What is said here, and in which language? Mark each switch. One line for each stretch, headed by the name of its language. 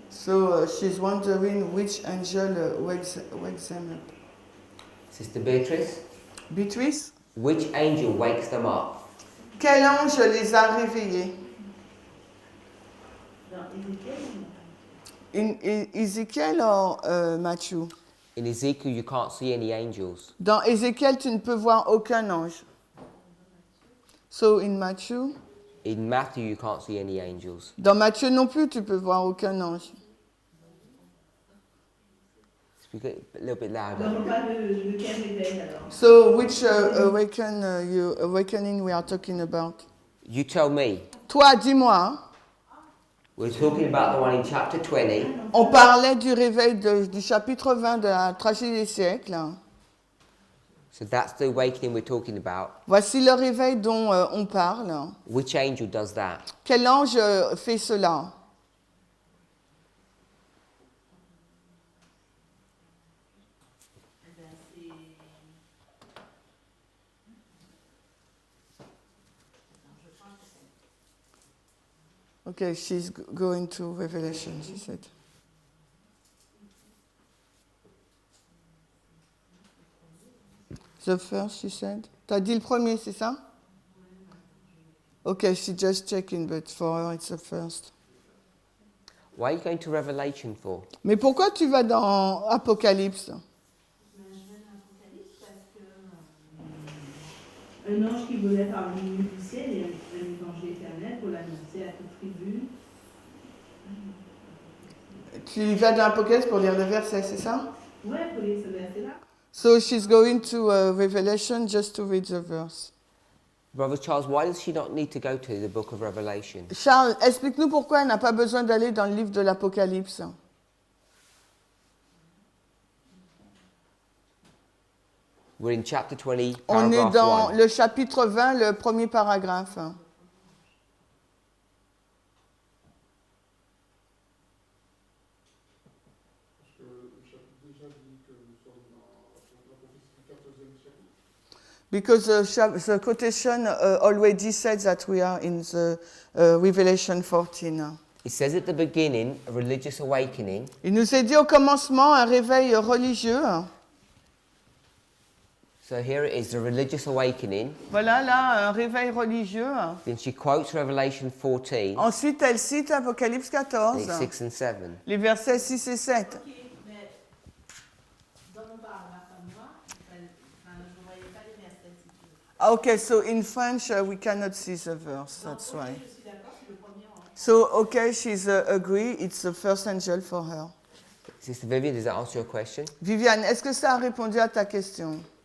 English: So she's wondering which angel wakes them up. Sister Beatrice, Beatrice, which angel wakes them up?
French: quel ange les a réveillés? Dans Ezekiel,
English: In Ezekiel or Matthew? In Ezekiel, you can't see any angels.
French: Dans Ézéchiel, tu ne peux voir aucun ange.
English: So in Matthew? In Matthew, you can't see any angels.
French: Dans Matthieu non plus, tu peux voir aucun ange.
English: Speak a little bit louder.
French: on parle de quel réveil alors?
English: So which awakening we are talking about? You tell me.
French: Toi, dis-moi.
English: We're talking about the one in chapter 20.
French: On parlait du réveil du chapitre 20 de la Tragédie des siècles.
English: So that's the awakening we're talking about.
French: Voici le réveil dont on parle.
English: Which angel does that?
French: Quel ange fait cela?
English: Okay, she's going to Revelation, she said. The first, she said.
French: T'as dit le premier, c'est ça?
English: Okay, she's just checking, but for her it's the first. Why are you going to Revelation for?
French: Mais pourquoi tu vas dans Apocalypse? Un ange qui volait parmi les du ciel et un évangile éternel pour l'annoncer à toute tribu. Tu vas dans Apocalypse pour lire le verset, c'est ça? Ouais, pour lire ce verset-là.
English: So she's going to Revelation just to read the verse. Brother Charles, why does she not need to go to the book of Revelation?
French: Charles, explique-nous pourquoi elle n'a pas besoin d'aller dans le livre de l'Apocalypse.
English: We're in chapter 20,
French: On est
English: paragraph
French: dans
English: 1.
French: le chapitre 20, le premier paragraphe.
English: Because the quotation already said that we are in the Revelation 14. It says at the beginning, a religious awakening.
French: Il nous est dit au commencement un réveil religieux.
English: So here it is, the religious awakening.
French: Voilà, là, un réveil religieux.
English: Then she quotes Revelation 14,
French: Ensuite, elle cite Apocalypse 14,
English: 6 and 7.
French: les versets 6 et 7. Ok, mais dans mon paragraphe à moi, je ne voyais pas les versets situés.
English: Okay, so in French, we cannot see the verse, that's why.
French: Je suis d'accord, c'est le premier rang.
English: So, okay, she's agree, it's the first angel for her. Sister Vivian, does that answer your question?
French: Viviane, est-ce que ça a répondu à ta question?